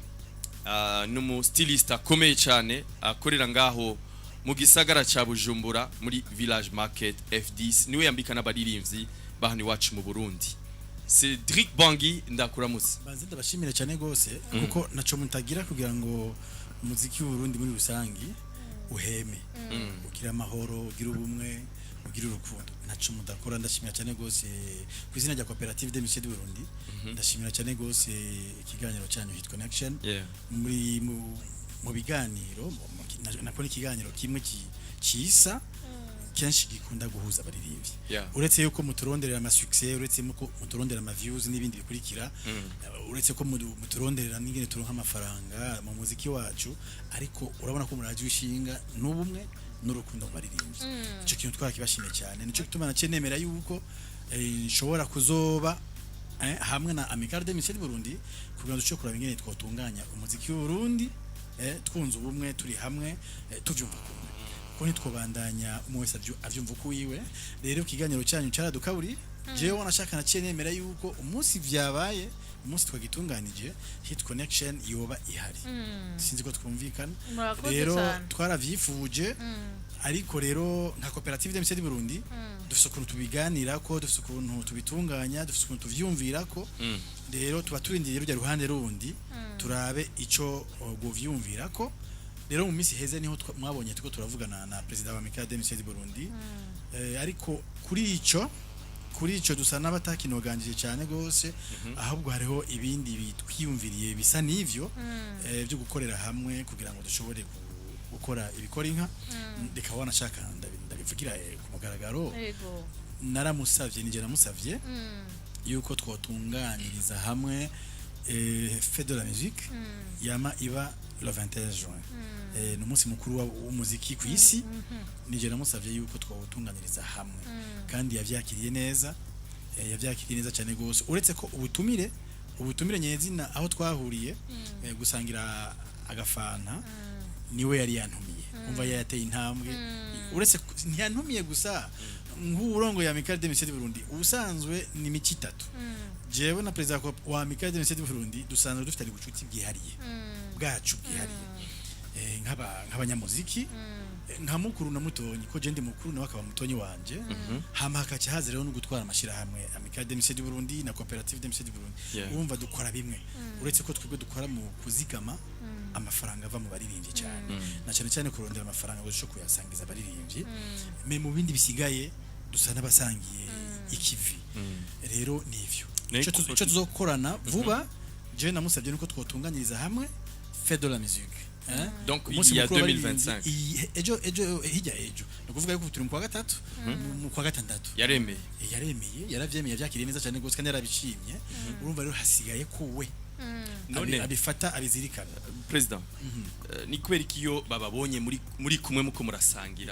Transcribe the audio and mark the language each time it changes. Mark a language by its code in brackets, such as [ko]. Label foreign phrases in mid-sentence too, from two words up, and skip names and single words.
[rn] numu stylist akomeye cyane akorera ngaho mu gisagara ca Bujumbura muri Village Market F10 niwe yambika n'abaririmbyi bahani wacu mu Burundi Cedric Bangi ndakuramutse banze ndabashimira cyane gose kuko naco mutagira kugira ngo umuziki w'Uburundi muri rusangi uheme ugira amahoro ugira ubumwe ugira urukundo naco mudakora ndashimira cyane gose kwizina rya coopérative des missions du Burundi ndashimira cyane gose ikiganiro cyanyu hit connection muri mu biganiro nakora ikiganiro kimwe cyisa kenshi gikunda guhuza abaririmbyi uretse yuko muturonderera ama success uretse yuko muturondera ama views n'ibindi bikurikira uretse ko muturonderera n'ingene turonka amafaranga mu muziki wacu ariko urabona ko muraje ushinga n'ubumwe n'urukundo baririmbyi ico kintu twakibashimye cyane nico gituma nacenemera yuko nshobora kuzoba hamwe na Amicale des Missions du Burundi kugira ngo dushobore ingene twotunganya umuziki w'u Burundi twunze ubumwe turi hamwe tuvyumva ko nitwobandanya umwese avyumva ko wiwe rero ikiganiro cyanyu caradukaburi jewe wanashaka nacenemera yuko umunsi vyabaye umunsi twagitunganije hit connection yoba ihari sinzi ko twumvikana rero twaravyifuje ariko rero nka coopérative des missions du Burundi dufise ukuntu tubiganira ko dufise ukuntu tubitunganya dufise ukuntu tuvyumvira ko rero tuba turindiye rujya ruhande rundi turabe ico govyumvira ko rero mu misi heze niho mwabonye tuko turavugana na president wa Amicale des Missions du Burundi ariko kuri ico dusa n'abatakinoganjije cyane gose ahubwo hariho ibindi bitwiyumviriye bisa n'ivyo byo gukorera hamwe kugira ngo dushobore gukora ibikora inka reka wanashaka ndabivugira ku mugaragaro naramusavye nije namusavye yuko twotunganiriza hamwe [fr] fête de la musique [rn] yama iba [fr] le 21 juin [rn] n'umunsi mukuru w'umuziki ku isi nije namusavye yuko twotunganiriza hamwe kandi yavyakiriye neza cyane gose uretse ko ubutumire nyezina aho twahuriye gusangira agafana niwe yari yantumiye umva yateye intambwe uretse ntiyantumiye gusa nk'uburongo ya Amicale des Missions du Burundi ubusanzwe ni mici 3 jewe na president wa Amicale des Missions du Burundi dusanzwe dufite ubucuti bwihariye bwacu bwihariye nk'abanyamuziki nka mukuru na mutonyi ko je ndi mukuru nawe akaba mutonyi wanje hama hakaca haza rero no gutwara amashira hamwe Amicale des Missions du Burundi na coopérative des Missions du Burundi urumva dukora bimwe uretse ko twebwe dukora mu kuzigama amafaranga ava mu baririmbyi cyane na cyane kurondera amafaranga gusho kuyasangiza abaririmbyi me mu bindi bisigaye dusa n'abasangiye ikivi rero nivyo ico tuzokorana vuba je namusabye nuko twotunganyiriza hamwe [fr] fête de la musique donc il y a 2025 [rn] ejo no kuvuga yuko turi mu kwa gatatu mu kwa gatandatu yaremeye yaravyemeye byakiriye neza cyane gose kandi yarabishimye urumva rero hasigaye kuwe none abifata abizirikana president ni kweri kiyo bababonye muri kumwe muko murasangira